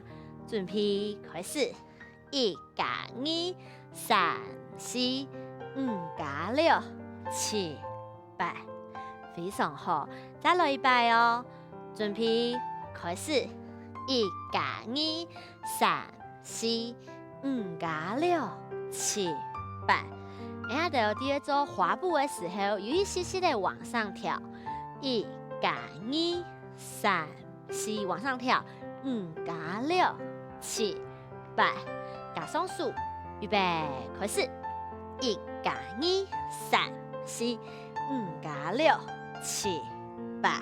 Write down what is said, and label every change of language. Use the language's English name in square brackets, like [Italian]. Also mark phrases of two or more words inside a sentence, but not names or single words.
[Chinese] 準備開始，1、2、3、4、5、6、7、8，非常好。再來一擺哦，準備開始，1、2、3、4、5、6、7、8。然後到第二做滑步的時候，有一些些的往上跳，1、2、3、4，往上跳，5、6、7、8，加上數，預備開始，1、2、3、4、5、 加6、7、8。